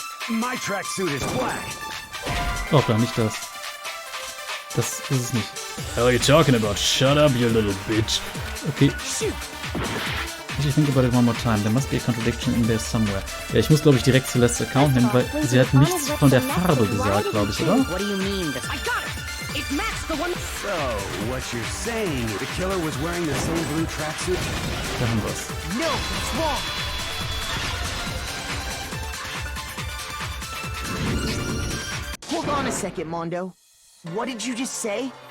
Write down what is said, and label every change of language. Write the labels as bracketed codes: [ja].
[en] My tracksuit is black. [de] Oh, nicht das. Das ist es nicht. [en] How are you talking about? Shut up, you little bitch. Okay. If you think about it one more time, there must be a contradiction in there somewhere. [de] Ja, ich muss, glaube ich, direkt Celestes Account nehmen, weil sie hat nichts von der Farbe gesagt, glaube ich, oder? [en] What do you mean? I got it! It matched the one... So, what you're saying, the killer was wearing the same blue tracksuit? [de] Da haben wir's. [en] No, it's wrong! Hold on a second, Mondo. What did you just say?